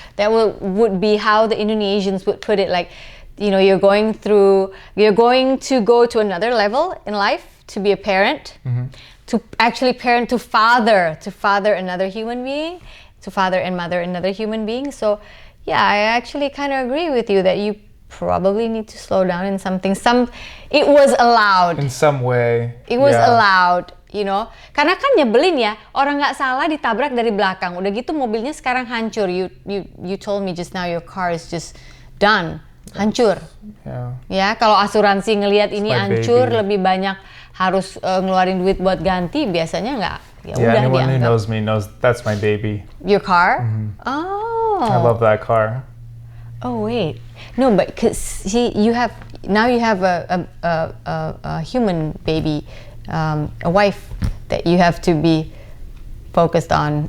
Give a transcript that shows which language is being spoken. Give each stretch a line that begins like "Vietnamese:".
English: That would be how the Indonesians would put it. Like, you're going to go to another level in life to be a parent, to actually parent, to father another human being, to father and mother another human being. So, yeah, I actually kind of agree with you that you probably need to slow down in something. It was allowed. In some way. It was allowed.
Indonesian: Karena kan nyebelin ya, orang nggak salah ditabrak dari belakang, udah gitu mobilnya sekarang hancur.
English: You told me just now your car is just done,
Indonesian: hancur. Ya, kalau asuransi ngelihat ini hancur, lebih banyak harus ngeluarin duit buat ganti, biasanya nggak. Ya udah,
English: anyone who knows me knows that's my baby. Your car? Oh. I love that car. Oh wait, no, but because you have a human baby. A wife that you have to be focused on.